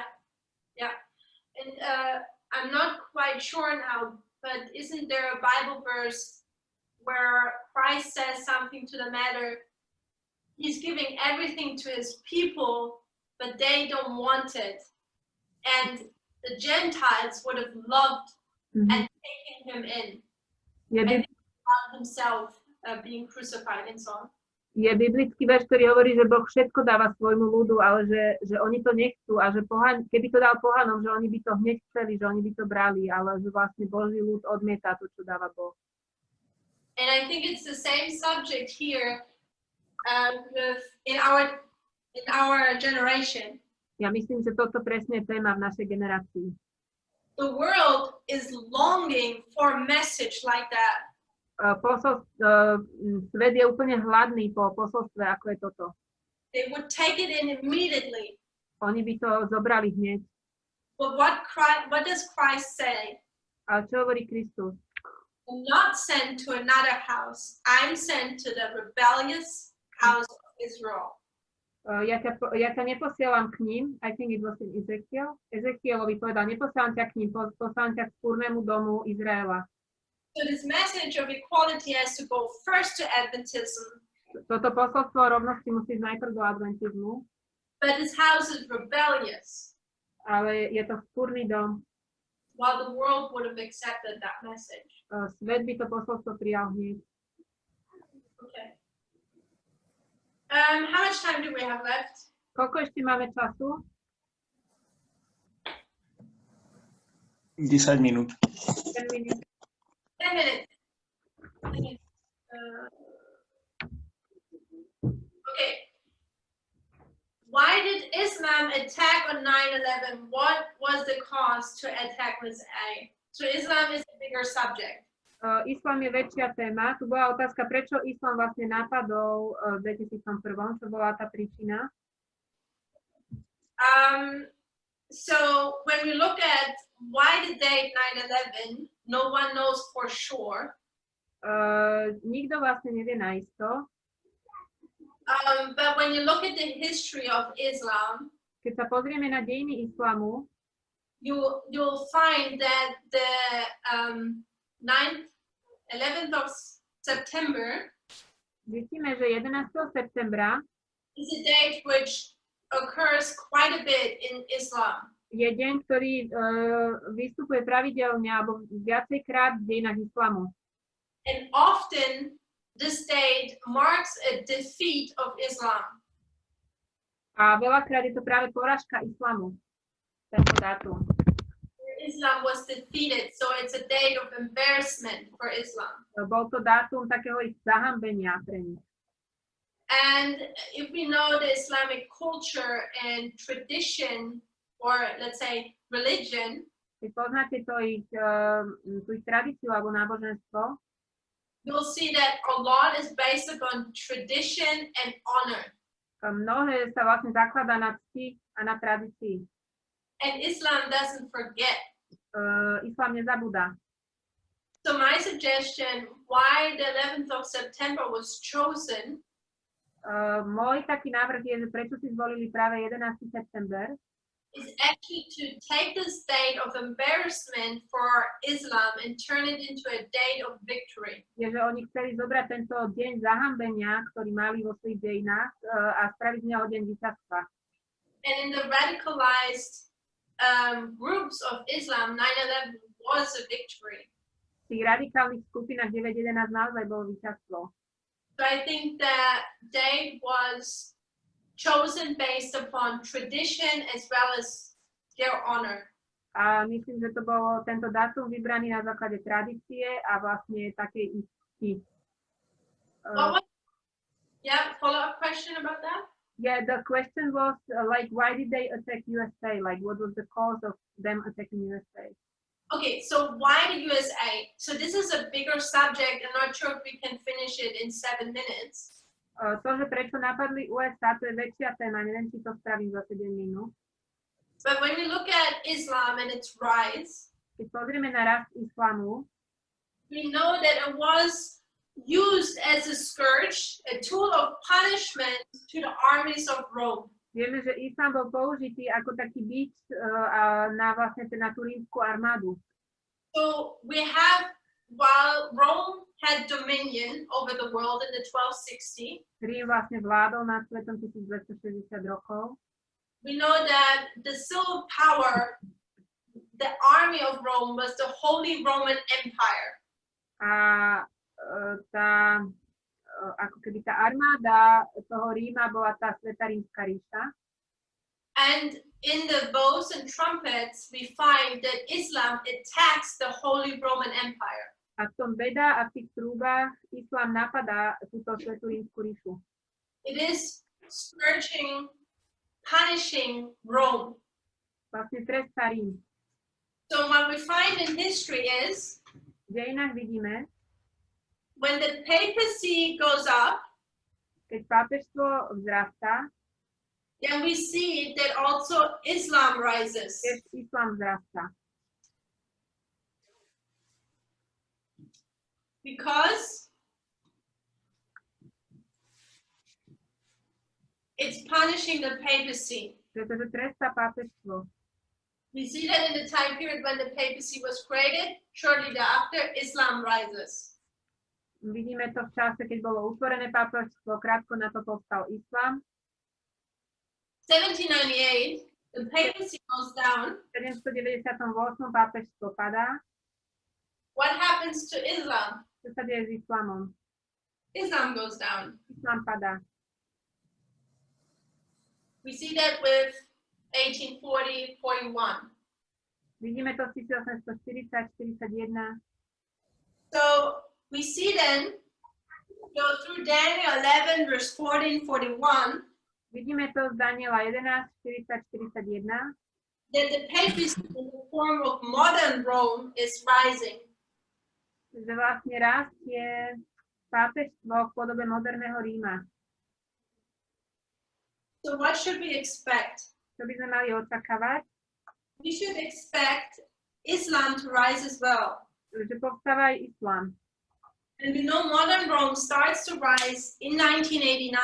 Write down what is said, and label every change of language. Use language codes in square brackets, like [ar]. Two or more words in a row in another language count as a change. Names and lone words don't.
[en] And I'm not quite sure now, but isn't there a Bible verse where Christ says something to the matter? He's giving everything to his people, but they don't want it. And the Gentiles would have loved and taken him in. Yeah, and about himself being crucified and so on. [sk] Je biblický verš, ktorý hovorí, že Boh všetko dáva svojmu ľudu, ale že oni to nechcú a že keby to dal pohanom, že oni by to hneď chceli, že oni by to brali, ale že vlastne Boží ľud odmieta to, čo dáva Boh. [en] And I think it's the same subject here in our generation. [sk] Ja myslím, že toto presne je téma v našej generácii. [en] The world is longing for a message like that. [sk] Svet je úplne hladný po posolstve, ako je toto. [en] They would take it in immediately. [sk] Oni by to zobrali hneď. [en] But what does Christ say? [sk] Ale čo hovorí Kristus? [en] I'm not sent to another house. I'm sent to the rebellious house of Israel. [sk] Ja ťa neposielam k ním, [en] I think it was in Ezekiel. [sk] Ezekielovi povedal, neposielam ťa k ním, posielam ťa k spúrnemu domu Izraela. [en] So this message of equality has to go first to Adventism. [sk] Toto posolstvo rovnosti musí ísť najprv do adventizmu. [en] But this house is rebellious. [sk] Ale je to spúrny dom. [en] While the world would have accepted that message. [sk] Svet by to posolstvo prijal hneď. [en] Okay. How much time do we have left? [sk] Koľko ešte máme času? 10 minút. [en] 10 minutes. 10 minutes. Okay. Why did Islam attack on 9/11? What was the cause to attack Ms. A? So Islam is a bigger subject. [sk] Islám je väčšia téma. Tu bola otázka, prečo Islám vlastne napadol v 2001, čo bola tá príčina. [en] So when we look at why the date 9/11, no one knows for sure. [sk] Nikto vlastne nevie naisto. [en] But when you look at the history of Islam, [sk] Keď sa pozrieme na dejiny islamu, [en] you'll find that the 11th of September [sk] zistíme, že 11. septembra [en] is a date which occurs quite a bit in Islam. [sk] je deň, ktorý vystupuje pravidelne alebo viacejkrát v dejinách islamu. [en] And often this date marks a defeat of Islam. [sk] A veľakrát je to práve porážka islamu, tento dátum. [en] Islam was defeated, so it's a date of embarrassment for Islam. [sk] Bol to dátum takého ich zahambenia pre nich. [en] And if we know the Islamic culture and tradition, or let's say religion, [sk] Keď poznáte tú ich tradíciu alebo náboženstvo, [en] you'll see that a lot is based upon tradition and honor. [sk] mnohé sa vlastne zakladá na cti a na tradícii. [en] And Islam doesn't forget. [sk] Islám nezabúda. [en] So my suggestion, why the 11th of September was chosen, [sk] Môj taký návrh je, že prečo si zvolili práve 11. september, [en] is actually to take this date of embarrassment for Islam and turn it into a date of victory. [sk] je, že oni chceli zobrať tento deň zahambenia, ktorý mali vo svojich dejinách, a spraviť z neho deň víťazstva. [en] And in the radicalized groups of Islam, 9/11 was a victory. [sk] V tých radikálnych skupinách 9.11 naozaj bolo víťazstvo. [en] So I think that date was chosen based upon tradition as well as their honor. [sk] A myslím, že to bolo tento dátum vybraný na základe tradície a vlastne takej ich cti. [en] Yeah, follow-up question about that? Yeah, the question was like, why did they attack USA? Like, what was the cause of them attacking USA? Okay, so why the USA? So this is a bigger subject. I'm not sure if we can finish it in 7 minutes. [sk] To, že prečo napadli USA, to je väčšia téma, neviem, či to spravím za 7 minút. [en] But when we look at Islam and its rise, [sk] Keď pozrieme na rast islamu, [en] we know that it was used as a scourge, a tool of punishment to the armies of Rome. [sk] vieme, že islám bol použitý ako taký bič na vlastne na tú rímsku armádu. [en] So we have, while Rome had dominion over the world in the 1260, [sk] Rím vlastne vládol nad svetom 1260 rokov. [en] we know that the civil power, the army of Rome, was the Holy Roman Empire. [sk] A ako keby tá armáda toho Ríma bola tá Svätá rímska ríša. [en] And in the bows and trumpets, we find that Islam attacks the Holy Roman Empire. [sk] A v tom beda a v tých trúbách islám napadá túto Svätú rímsku ríšu. [en] It is scourging, punishing Rome. [sk] Vlastne trestá Rím. [en] So what we find in history is, [sk] V dejinách vidíme, [en] when the papacy goes up, [sk] keď pápežstvo vzrastá, [en] then we see that also Islam rises. [sk] tiež islám vzrastá. [en] Because it's punishing the papacy. [sk] Pretože trestá pápežstvo. [en] We see that in the time period when the papacy was created, shortly thereafter, Islam rises. [sk] Vidíme to v čase, keď bolo utvorené pápežstvo, krátko na to povstal islám. [en] 1798, the papacy goes down. [sk] V 798. pápežstvo padá. [en] What happens to Islam? [sk] Čo sa deje s islamom? [en] Islam goes down. [sk] Islám padá. [en] We see that with 1840, 41. [sk] Vidíme to v 1840-41. [en] So we see then, go through Daniel 11, verse 14-41, [sk] Vidíme to z Daniela 11, 40-41, [en] that the papacy in the form of modern Rome is rising. [sk] že vlastne rastie pápežstvo v podobe moderného Ríma. [en] So what should we expect? [sk] Čo by sme mali očakávať? [en] We should expect Islam to rise as well. [sk] Že povstáva aj islám. [en] And we know modern Rome starts to rise in 1989.